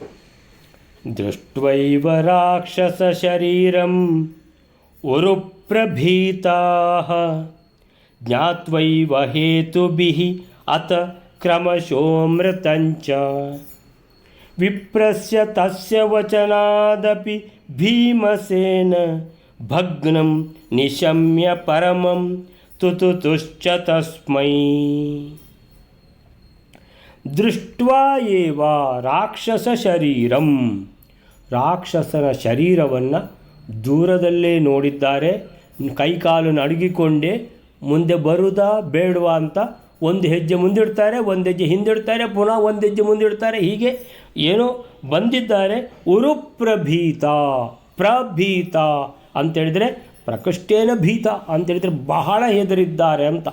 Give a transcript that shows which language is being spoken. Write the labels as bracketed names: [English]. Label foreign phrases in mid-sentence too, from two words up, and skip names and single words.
[Sanskrit] ದೃಷ್ಟ್ವೈವ ರಾಕ್ಷಸ ಶರೀರಂ ಉರುಪ್ರಭೀತಾಃ ಜ್ಞಾತ್ವೈವ ಹೇತುಭಿಃ ಅತ ಕ್ರಮಶೋಮೃತಂಚ ವಿಪ್ರಸ್ಯ ತಸ್ಯ ವಚನಾದಪಿ ಭೀಮಸೇನ ಭಗ್ನಂ ನಿಶಮ್ಯ ಪರಮಂ ತುತುತುಶ್ಚ ತಸ್ಮೈ. ದೃಷ್ಟ್ವಾ ಏವ ರಾಕ್ಷಸ ಶರೀರಂ, [Kannada] ರಾಕ್ಷಸನ ಶರೀರವನ್ನು ದೂರದಲ್ಲೇ ನೋಡಿದ್ದಾರೆ. ಕೈಕಾಲು ನಡುಗಿಕೊಂಡೇ ಮುಂದೆ ಬರುವುದಾ ಬೇಡವಾ ಅಂತ ಒಂದು ಹೆಜ್ಜೆ ಮುಂದಿಡ್ತಾರೆ, ಒಂದು ಹೆಜ್ಜೆ ಹಿಂದಿಡ್ತಾರೆ, ಪುನಃ ಒಂದು ಹೆಜ್ಜೆ ಮುಂದಿಡ್ತಾರೆ. ಹೀಗೆ ಏನೋ ಬಂದಿದ್ದಾರೆ. ಉರುಪ್ರಭೀತ, ಪ್ರಭೀತ ಅಂತೇಳಿದರೆ [Sanskrit] ಪ್ರಕೃಷ್ಟೇನ ಭೀತ [Kannada] ಅಂತೇಳಿದರೆ ಬಹಳ ಹೆದರಿದ್ದಾರೆ ಅಂತ.